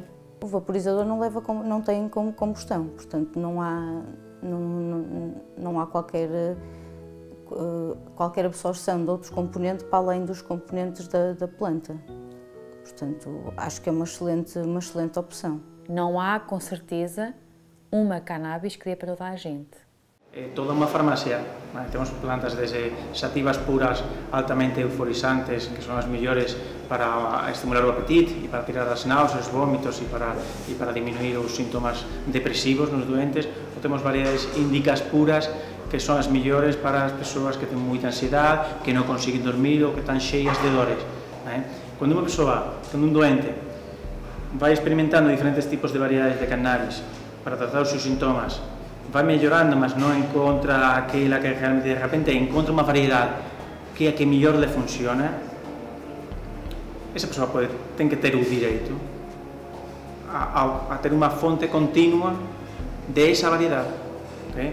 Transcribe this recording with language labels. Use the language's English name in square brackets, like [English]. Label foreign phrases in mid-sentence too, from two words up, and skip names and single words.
[Portuguese] O vaporizador não tem como combustão, portanto não há qualquer absorção de outros componentes para além dos componentes da planta. Portanto, acho que é uma excelente opção. Não há, com certeza, uma cannabis que dê para toda a gente. É toda uma farmácia. Temos plantas desde sativas puras altamente euforizantes, [Galician] que son as mellores para estimular o apetite e para tirar as náuseas, os vómitos e para diminuir os síntomas depresivos nos doentes. Ou temos variedades índicas puras, que son as mellores para as persoas que ten moita ansiedade, que non consiguen dormir ou que están cheias de dores. Cando unha persoa, cando un doente, vai experimentando diferentes tipos de variedades de cannabis para tratar os seus sintomas [Portuguese] vai melhorando, mas não encontra aquela que realmente de repente encontra uma variedade que é a que melhor lhe funciona, essa pessoa tem que ter o direito a ter uma fonte contínua dessa variedade, okay?